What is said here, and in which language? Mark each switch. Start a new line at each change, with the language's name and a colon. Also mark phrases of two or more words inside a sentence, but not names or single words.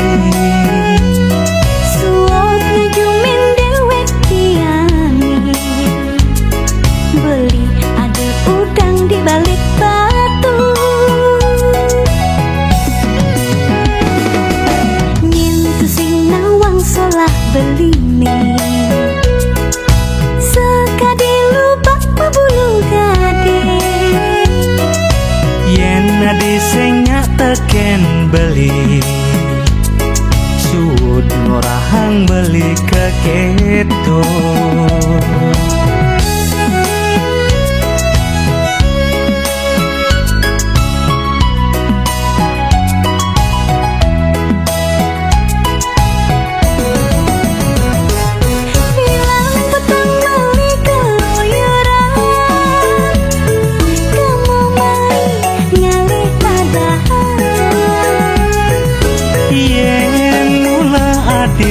Balinese: Suot ngejumin dewek tiani Beli
Indonesian: ada udang di balik batu
Balinese: Nyentuh sing nawang solah beli nih Sekadi lubak pabulu gading yen adi sing teken beli sud ngorahang beli ke keto Bilang petang beli keluyuran
Indonesian: Kamu main
Balinese: ngalih padahal yen mula adi